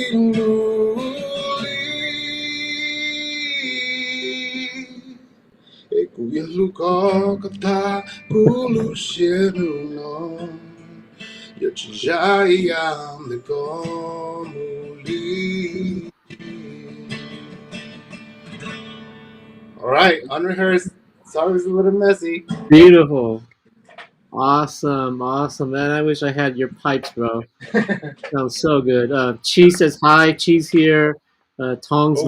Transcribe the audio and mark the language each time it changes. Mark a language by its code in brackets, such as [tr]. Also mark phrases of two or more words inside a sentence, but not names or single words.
[en] Inuli Ekuya Luka Kata Ulu Shenu no Yachijaya Nekomuli. All right, unrehearsed. Sorry it was a little messy. Beautiful. Awesome. Awesome, man. I wish I had your pipes, bro. Sounds so good. Cheese says hi. Cheese here. Tong's